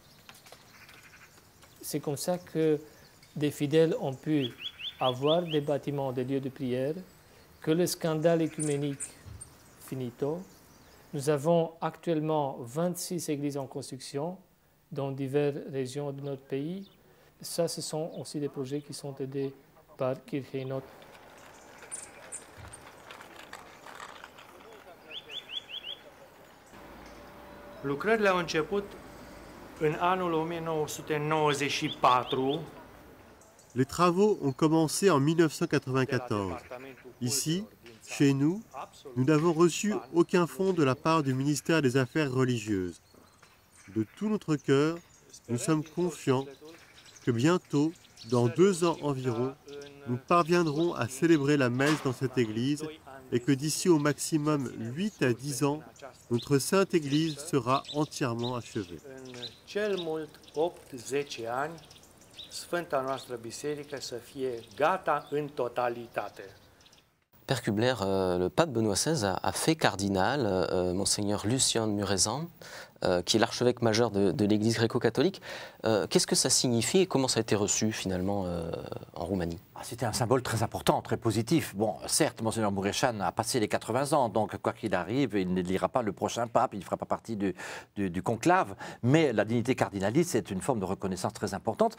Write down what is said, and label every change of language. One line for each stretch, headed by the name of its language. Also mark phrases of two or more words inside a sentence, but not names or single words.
French: C'est comme ça que des fidèles ont pu avoir des bâtiments, des lieux de prière, que le scandale écuménique finito. Nous avons actuellement 26 églises en construction dans diverses régions de notre pays. Ça, ce sont aussi des projets qui sont aidés par Kirche Not.
Romanian: Lucrările au început în anul 1994.
French: Les travaux ont commencé en 1994. Ici, chez nous, nous n'avons reçu aucun fonds de la part du ministère des Affaires religieuses. De tout notre cœur, nous sommes confiants que bientôt, dans 2 ans environ, nous parviendrons à célébrer la messe dans cette église et que d'ici au maximum 8 à 10 ans, notre sainte église sera entièrement achevée.
Romanian: Cel mult 8-10 ani, Sfânta noastră biserică să fie gata în totalitate.
French: Père Kubler, le pape Benoît XVI a fait cardinal Monseigneur Lucien de Mureșan, qui est l'archevêque majeur de l'Église gréco-catholique. Qu'est-ce que ça signifie et comment ça a été reçu finalement en Roumanie? C'était un symbole très important, très positif. Bon, certes, Monseigneur Mureșan a passé les 80 ans, donc quoi qu'il arrive, il n'élira pas le prochain pape, il ne fera pas partie du conclave, mais la dignité cardinaliste, c'est une forme de reconnaissance très importante.